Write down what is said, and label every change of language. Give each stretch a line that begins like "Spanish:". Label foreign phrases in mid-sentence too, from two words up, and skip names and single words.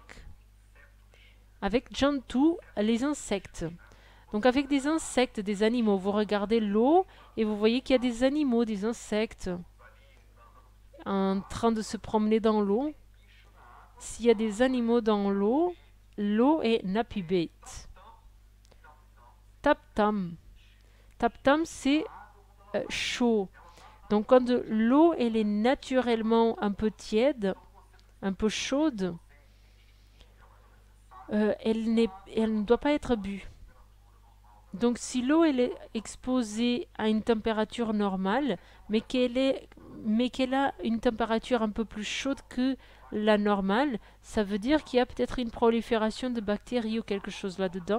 French: Avec jantu, les insectes. Donc avec des insectes, des animaux. Vous regardez l'eau et vous voyez qu'il y a des animaux, des insectes en train de se promener dans l'eau. S'il y a des animaux dans l'eau, l'eau est napibet.
Sanskrit: तप्तम्। तप्तम्,
French: c'est chaud. Donc quand l'eau elle est naturellement un peu tiède, un peu chaude, elle ne doit pas être bue. Donc si l'eau elle est exposée à une température normale, mais qu'elle a une température un peu plus chaude que la normale, ça veut dire qu'il y a peut-être une prolifération de bactéries ou quelque chose là-dedans.